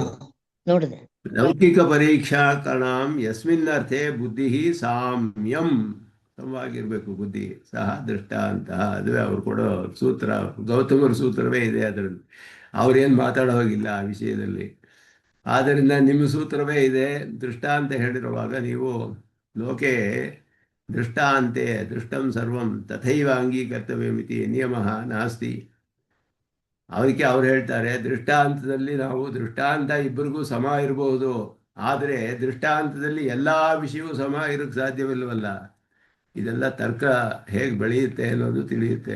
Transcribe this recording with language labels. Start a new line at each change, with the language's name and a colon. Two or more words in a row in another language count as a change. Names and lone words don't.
Sanskrit: ಲೌಕಿಕ ಪರೀಕ್ಷಾಕರಣಾಂ ಯಸ್ಮಿನ್ನರ್ಥೆ ಬುದ್ಧಿ ಸಾಮ್ಯಂ,
Kannada: ಸಮವಾಗಿರ್ಬೇಕು ಬುದ್ಧಿ, ಸಹ ದೃಷ್ಟಾಂತ. ಅದುವೇ ಅವ್ರು ಕೊಡೋ ಸೂತ್ರ. ಗೌತಮರ ಸೂತ್ರವೇ ಇದೆ ಅದರಲ್ಲಿ. ಅವ್ರೇನು ಮಾತಾಡೋ ಹೋಗಿಲ್ಲ ಆ ವಿಷಯದಲ್ಲಿ. ಆದ್ದರಿಂದ ನಿಮ್ಮ ಸೂತ್ರವೇ ಇದೆ. ದೃಷ್ಟಾಂತ ಹೇಳಿರುವಾಗ ನೀವು
Sanskrit: ಲೋಕೆ ದೃಷ್ಟಾಂತೆ ದೃಷ್ಟಂ ಸರ್ವಂ ತಥೈವ ಅಂಗೀಕರ್ತವ್ಯಮಿತಿ ನಿಯಮ ನಾಸ್ತಿ.
Kannada: ಅದಕ್ಕೆ ಅವ್ರು ಹೇಳ್ತಾರೆ ದೃಷ್ಟಾಂತದಲ್ಲಿ ನಾವು ದೃಷ್ಟಾಂತ ಇಬ್ಬರಿಗೂ ಸಮ ಇರಬಹುದು, ಆದರೆ ದೃಷ್ಟಾಂತದಲ್ಲಿ ಎಲ್ಲ ವಿಷಯವೂ ಸಮ ಇರೋಕ್ಕೆ ಸಾಧ್ಯವಿಲ್ಲವಲ್ಲ. ಇದೆಲ್ಲ ತರ್ಕ ಹೇಗೆ ಬೆಳೆಯುತ್ತೆ ಅನ್ನೋದು ತಿಳಿಯುತ್ತೆ.